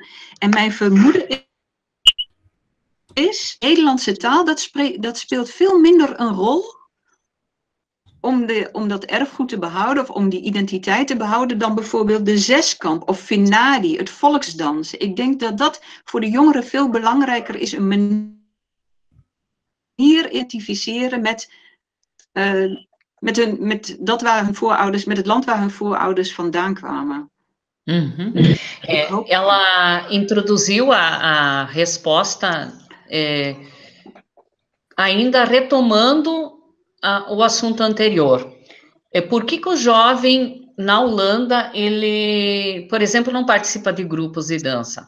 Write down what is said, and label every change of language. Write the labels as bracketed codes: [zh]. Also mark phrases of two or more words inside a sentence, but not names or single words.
[nl] En mijn vermoeden is, Nederlandse taal, dat speelt veel minder een rol om dat erfgoed te behouden of om die identiteit te behouden dan bijvoorbeeld de zeskamp of finadi, het volksdansen. Ik denk dat dat voor de jongeren veel belangrijker is, een manier identificeren met het land waar hun voorouders vandaan kwamen. Uhum. [pt] Ela introduziu a resposta ainda retomando o assunto anterior. Por que o jovem na Holanda, ele, por exemplo, não participa de grupos de dança?